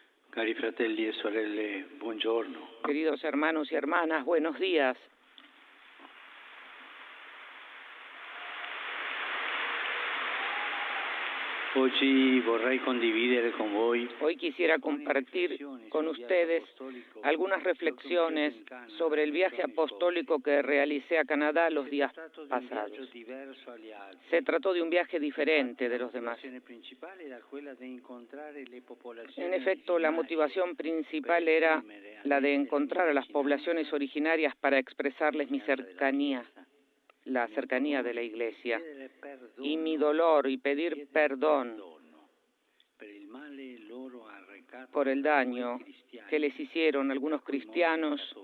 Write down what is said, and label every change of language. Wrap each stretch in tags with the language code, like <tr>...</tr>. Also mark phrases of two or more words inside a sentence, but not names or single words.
<it>Cari fratelli e sorelle, buongiorno.</it> <es>Queridos hermanos y hermanas, buenos días.</es> <it>Oggi vorrei condividere con voi</it> <es>Hoy quisiera compartir con ustedes algunas reflexiones sobre el viaje apostólico que realicé a Canadá los días pasados. Se trató de un viaje diferente de los demás. En efecto, la motivación principal era la de encontrar a las poblaciones originarias para expresarles mi cercanía, la cercanía de la Iglesia, y mi dolor, y pedir perdón por el daño que les hicieron algunos cristianos,</es>